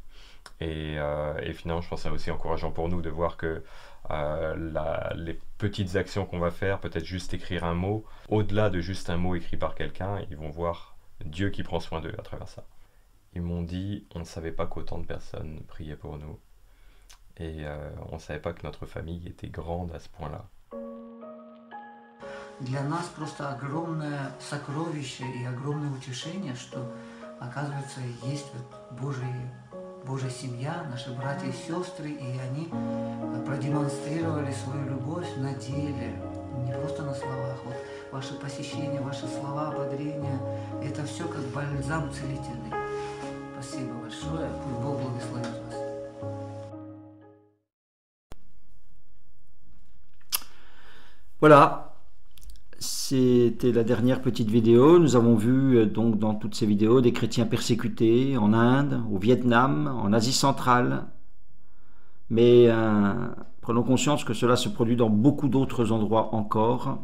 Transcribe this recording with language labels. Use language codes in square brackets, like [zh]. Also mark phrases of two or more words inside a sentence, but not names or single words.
[fr] Et finalement, je pense que c'est aussi encourageant pour nous de voir que les petites actions qu'on va faire, peut-être juste écrire un mot, au-delà de juste un mot écrit par quelqu'un, ils vont voir Dieu qui prend soin d'eux à travers ça. Ils m'ont dit, on ne savait pas qu'autant de personnes priaient pour nous, et on ne savait pas que notre famille était grande à ce point-là. [ru] Для нас просто огромное сокровище и огромное утешение, что, оказывается, есть Божья семья, наши братья и сестры, и они продемонстрировали свою любовь на деле, не просто на словах. Вот ваши посещения, ваши слова ободрения, это все как бальзам целительный. Спасибо большое, пусть Бог благословит вас. [fr] Voilà. C'était la dernière petite vidéo. Nous avons vu donc dans toutes ces vidéos des chrétiens persécutés en Inde, au Vietnam, en Asie centrale. Mais prenons conscience que cela se produit dans beaucoup d'autres endroits encore.